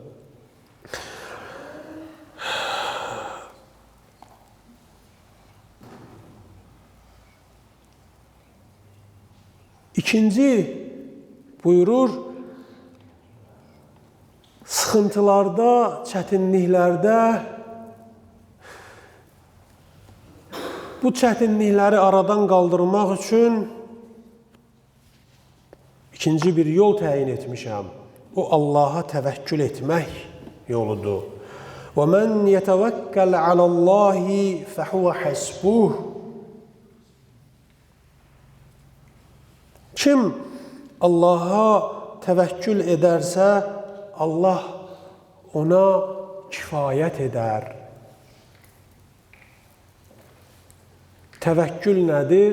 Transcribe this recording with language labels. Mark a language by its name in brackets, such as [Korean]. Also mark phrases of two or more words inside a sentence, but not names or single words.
[Azerbaijani] İkinci buyurur, sıxıntılarda, çətinliklərdə bu çətinlikləri aradan qaldırmaq üçün ikinci bir yol təyin etmişəm. O, Allaha təvəkkül etmək yoludur. [Arabic] وَمَنْ يَتَوَكَّلْ عَلَى اللّٰهِ فَهُوَ حَسْبُهُ. [Azerbaijani] Kim Allaha təvəkkül edərsə, Allah ona kifayət edər. Təvəkkül nədir?